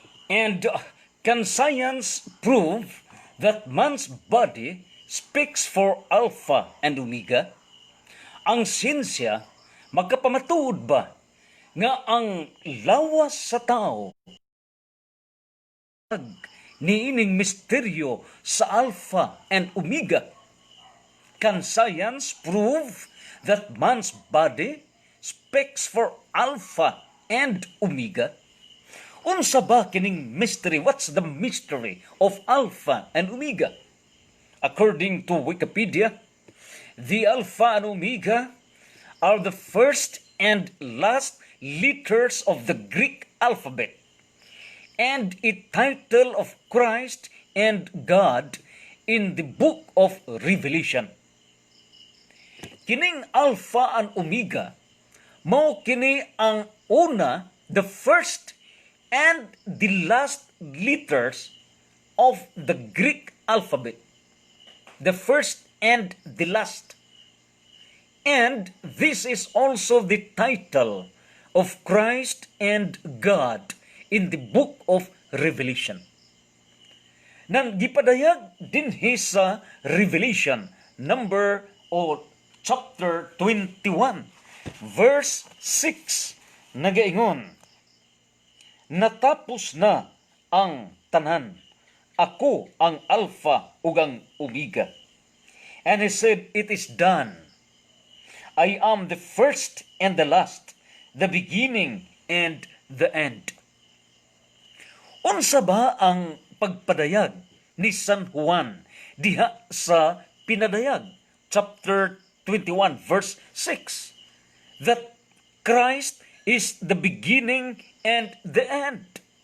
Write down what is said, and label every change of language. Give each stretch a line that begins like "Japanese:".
English: And can science prove that man's body speaks for Alpha and Omega?
Cebuano: Ang siyensya, magkapamatuod ba nga ang lawas sa tao niining misteryo sa Alpha and Omega?
English: Can science prove that man's body speaks for Alpha and Omega?
Cebuano: Unsa ba kining
English: mystery? What's the mystery of Alpha and Omega? According to Wikipedia, the Alpha and Omega are the first and last letters of the Greek alphabet and a title of Christ and God in the book of Revelation. Kining Alpha and Omega,
Cebuano: mao kini ang una,
English: the first and the last letters of the Greek alphabet. The first and the last. And this is also the title of Christ and God in the book of Revelation.
Cebuano: Nang gipadayag dinhi sa Revelation number o chapter 21 verse 6 nagaingon, natapos na ang tanan, ako ang Alpha ug ang Omega.
English: And he said, it is done. I am the first and the last, the beginning and the end.
Cebuano: Unsa ba ang pagpadayag ni San Juan diha sa pinadayag, chapter 21, verse 6,
English: that Christ is the beginning and the end.